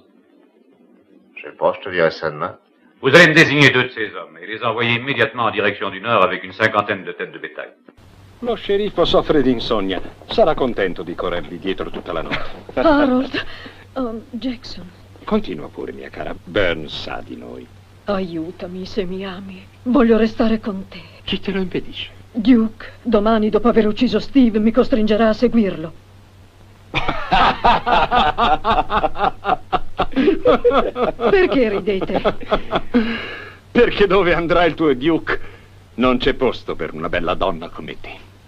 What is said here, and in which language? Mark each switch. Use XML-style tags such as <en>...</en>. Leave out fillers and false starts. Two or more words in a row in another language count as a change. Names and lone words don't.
<fr>Je sais pas, je te dirai ça demain. Vous allez me désigner 2 de ces hommes et les envoyer immédiatement en direction du nord avec une 50aine de têtes de bétail.</fr> <it>Lo sceriffo soffre di insonnia. Sarà contento di corrervi dietro tutta la notte. Harold, Jackson. Continua pure, mia cara. Burns sa di noi. Aiutami se mi ami. Voglio restare con te. Chi te lo impedisce? Duke, domani dopo aver ucciso Steve mi costringerà a seguirlo. Perché ridete? Perché dove andrà il tuo Duke non c'è posto per una bella donna come te.</it>